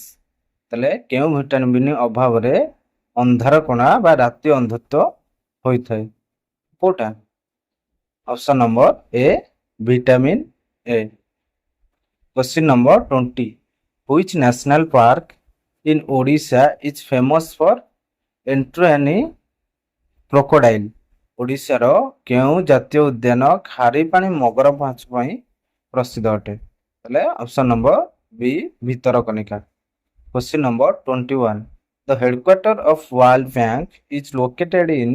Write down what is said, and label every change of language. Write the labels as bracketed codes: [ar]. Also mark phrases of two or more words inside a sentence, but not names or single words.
[or] ତାହେଲେ କେଉଁ ଭିଟାମିନ୍ ଅଭାବରେ ଅନ୍ଧାରକଣା ବା ରାତି ଅନ୍ଧତ୍ୱ ହୋଇଥାଏ? କୋଉଟା? [en] option number A vitamin A. Question number 20. Which national park in Odisha is famous for estuarine crocodile? [or] ଓଡ଼ିଶାର କେଉଁ ଜାତୀୟ ଉଦ୍ୟାନ ଖାରିପାଣି ମଗର ମାଛ ପାଇଁ ପ୍ରସିଦ୍ଧ ଅଟେ? ତାହେଲେ [en] option number B [or] ଭିତରକନିକା। [en] Question number 21. The headquarter of World Bank is located in?